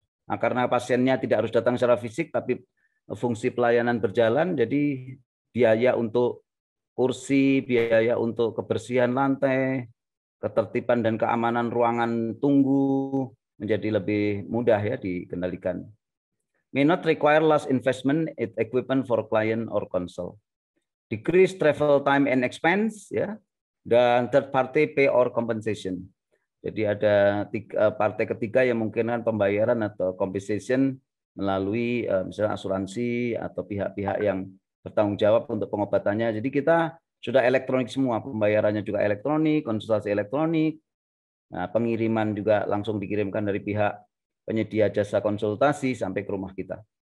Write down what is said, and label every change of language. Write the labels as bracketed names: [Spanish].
[Indonesian] Nah, karena pasiennya tidak harus datang secara fisik tapi fungsi pelayanan berjalan, jadi biaya untuk kursi, biaya untuk kebersihan lantai, ketertiban dan keamanan ruangan tunggu menjadi lebih mudah ya dikendalikan. [English] May not require large investment in equipment for client or console. Decrease travel time and expense [Indonesian] ya, dan [English] third party pay or compensation. [Indonesian] Jadi ada partai ketiga yang memungkinkan pembayaran atau compensation melalui misalnya asuransi atau pihak-pihak yang bertanggung jawab untuk pengobatannya. Jadi kita sudah elektronik semua, pembayarannya juga elektronik, konsultasi elektronik, nah, pengiriman juga langsung dikirimkan dari pihak penyedia jasa konsultasi sampai ke rumah kita.